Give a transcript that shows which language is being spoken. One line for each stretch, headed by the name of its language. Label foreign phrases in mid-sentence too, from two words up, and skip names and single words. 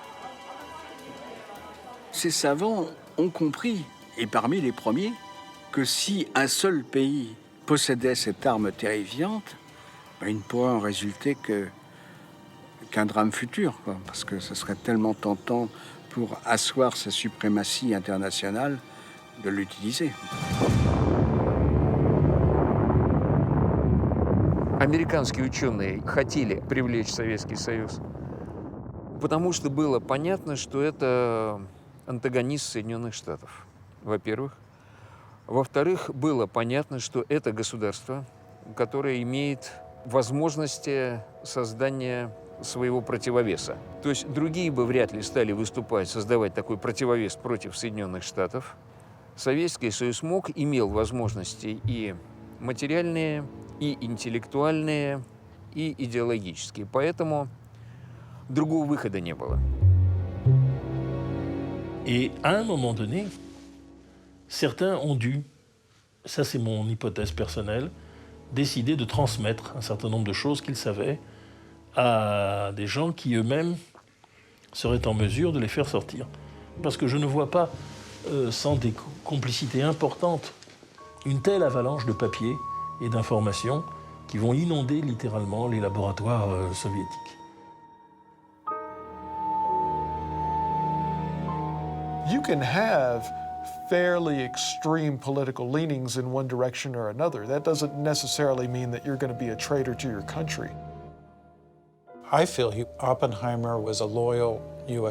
French: Ces savants ont compris, et parmi les premiers, que si un seul pays possédait cette arme terrifiante, il ne pourrait en résulter qu'un drame futur, quoi, parce que ce serait tellement tentant pour asseoir sa suprématie internationale de l'utiliser.
Russian: Американские ученые хотели привлечь Советский Союз, потому что было понятно, что это антагонист Соединенных Штатов, во-первых. Во-вторых, было понятно, что это государство, которое имеет возможности создания своего противовеса. То есть другие бы вряд ли стали выступать, создавать такой противовес против Соединенных Штатов. Советский Союз имел возможности и материальные, и интеллектуальные, и идеологические. Поэтому другого выхода не было.
French: Et à un moment donné, certains ont dû, ça c'est mon hypothèse personnelle, décider de transmettre un certain nombre de choses qu'ils savaient à des gens qui eux-mêmes seraient en mesure de les faire sortir. Parce que je ne vois pas, sans des complicités importantes, une telle avalanche de papier et d'informations qui vont inonder littéralement les laboratoires soviétiques.
English: You can have fairly extreme political leanings in one direction or another. That doesn't necessarily mean that you're going to be a traitor to your country. I feel Oppenheimer was a loyal U.S.